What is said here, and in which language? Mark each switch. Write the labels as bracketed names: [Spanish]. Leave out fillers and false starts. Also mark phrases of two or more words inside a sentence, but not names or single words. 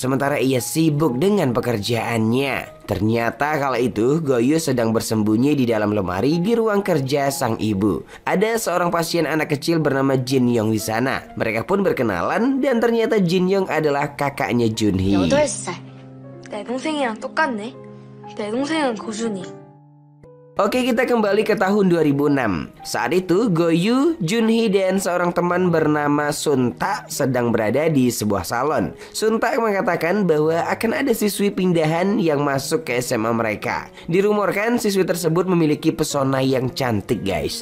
[Indonesian] Sementara ia sibuk dengan pekerjaannya. Ternyata kala itu Goyu sedang bersembunyi di dalam lemari di ruang kerja sang ibu. Ada seorang pasien anak kecil bernama Jin Young di sana. Mereka pun berkenalan dan ternyata Jin Young adalah kakaknya Junhee. [Korean] 8살. 내 동생이랑 똑같네. 내 동생은 고준이. [Indonesian] Oke, kita kembali ke tahun 2006. Saat itu Goyu, Junhee dan seorang teman bernama Sunta sedang berada di sebuah salon. Sunta mengatakan bahwa akan ada siswi pindahan yang masuk ke SMA mereka. Dirumorkan siswi tersebut memiliki pesona yang cantik, guys.